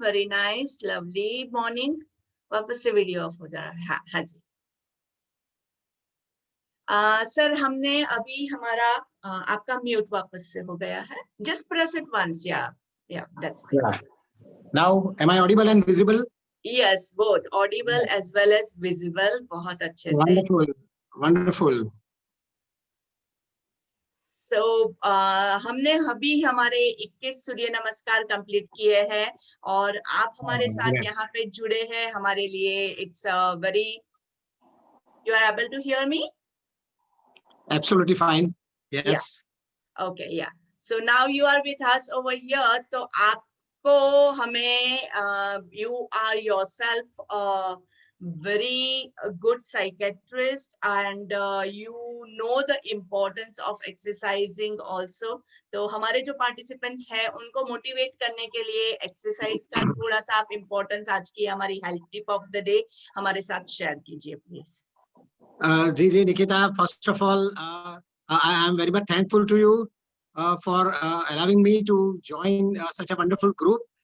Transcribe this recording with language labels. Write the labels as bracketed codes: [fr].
[en] Very nice, lovely morning. [hi] वापस से video of हो जा रहा है. हाँ जी. सर हमने अभी हमारा आपका म्यूट वापस से हो गया है. [en] Just press it once. Yeah, that's fine. Yeah. Now, am I audible and visible? Yes, both audible as well as visible. [hi] बहुत अच्छे से. [en] Wonderful, wonderful. [hi] So, हमने अभी हमारे 21 सूर्य नमस्कार कंप्लीट किए हैं और आप हमारे साथ यहाँ पे जुड़े हैं. हमारे लिए [en] it's very. You are able to hear me? Absolutely fine. Yes. Yeah. Okay, yeah. So now you are with us over here. [hi] तो आपको हमें [en] you are yourself a very good psychiatrist and you know the importance of exercising also. [hi] तो हमारे जो participants हैं उनको motivate करने के लिए exercise का थोड़ा सा आप importance आज की हमारी health tip of the day हमारे साथ share कीजिए please. [en] Ji, Nikita, first of all, I am very much thankful to you for allowing me to join such a wonderful group.